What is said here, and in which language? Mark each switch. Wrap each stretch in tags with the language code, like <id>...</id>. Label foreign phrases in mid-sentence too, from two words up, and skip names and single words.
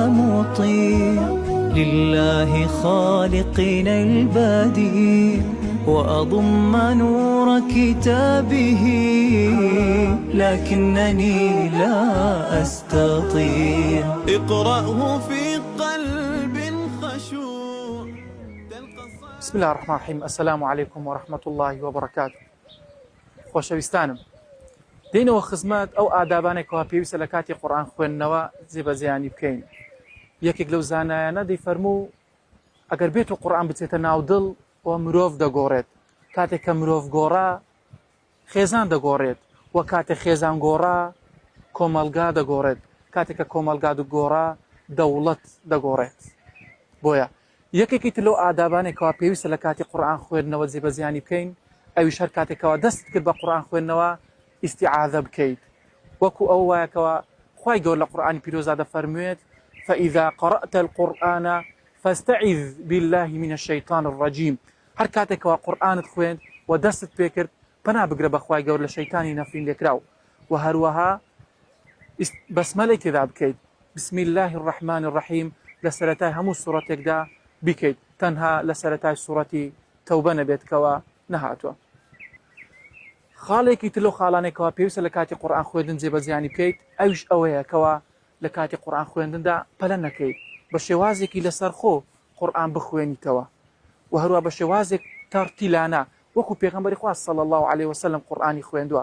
<ar>مطيع لله خالقنا البديع وأضم نور كتابه لكنني لا أستطيع. اقرأه في قلب خشوع. بسم الله الرحمن الرحيم. السلام عليكم ورحمة الله وبركاته.</ar> <ckb>خۆشەویستانم، دێنەوە خزمەت ئەو ئادابانێکەوە پێویستە لە کاتی قورئان خوێندنەوە جێبەجێیانی بکەین. یەکێک لەو زانایانە دەیفەرموو ئەگەر بێت و قورئان بچێتە ناو دڵ و مرۆڤ دەگۆڕێت. کاتێک کە مرۆڤ گۆڕا خێزان دەگۆڕێت، و کاتێک خێزان گۆڕا کۆمەلگا دەگۆڕێت، کاتێک کە کۆمەلگا دەگۆڕا دەوڵەت دەگۆڕێت. بۆیە یەکێکی تر لەو ئادابانێکەوە پێویستە لە کاتی قورئان خوێندنەوە جێبەجێیانی بکەین، ئەویش هەر کاتێکەوە دەست کرد بە قورئان خوێندنەوە استعاذە بکەیت، وەکو ئەو وایەکەوە خوای گەورە لە قورئانی پیرۆزدا دەفەرموێت</ckb> <ar>فإذا قرأت القرآن فاستعذ بالله من الشيطان الرجيم.</ar> <ckb>هەر کاتێکەوە قورئانت خوێند و دەستت پێ کرد پەنا بگرە بە خوای گەورە لە شەیتانی نەفرین لێکراو، و هەروەها بەسمەلەی تێدا بکەیت،</ckb> <ar>بسم الله الرحمن الرحيم</ar> <ckb>لە سەرەتای هەموو سوورەتێکدا بکەیت، تەنها لە سەرەتای سوورەتی تەوبە نەبێتکەوە نەهاتووە. خاڵێکی تر لەو خاڵانێکەوە پێویستە لە کاتی قورئان خوێندن جێبەجێیانی بکەیت، ئەویش ئەوەیە کەوە لە کاتی قورئان خوێندندا پەلە نەکەیت، بە شێوازێکی لەسەرخۆ قورئان بخوێنیتەوە، و هەروە بە شێوازێک تەرتیلانە وەکو پێغەمبەری خوا</ckb> <ar>صلی الله عليه وسلم</ar> <ckb>قورئانی خوێندووە.</ckb>